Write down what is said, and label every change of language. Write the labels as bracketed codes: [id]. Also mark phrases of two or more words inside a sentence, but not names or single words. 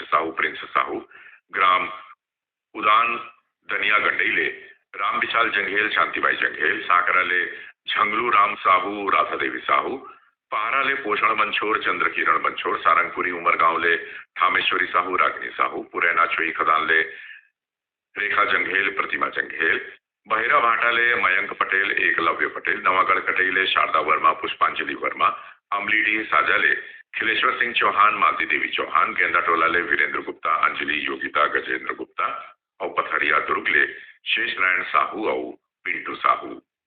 [hne] साहू प्रिंस साहू, ग्राम उदान दनिया गंडई ले राम विशाल जंघेल शांतिबाई जंघेल, साकरा ले झंगलू राम साहू राधा देवी साहू, पहाड़ा ले पोषण मंछोर चंद्र किरण मंछोर, सारंगपुरी उमरगांव ले थामेश्वरी साहू रागिनी साहू, पुरैना चोई खदान ले रेखा जंघेल प्रतिमा जंघेल, बहेरा भाटा ले मयंक पटेल एकलव्य पटेल, नवागढ़ कटई ले शारदा वर्मा पुष्पांजलि वर्मा, अमलीडीह साजा ले खिलेश्वर सिंह चौहान मालती देवी चौहान, गेंदा टोला ले वीरेंद्र गुप्ता अंजलि योगिता गजेंद्र गुप्ता और पथरिया दुर्ग ले शेष नारायण साहू और पिंटू साहू।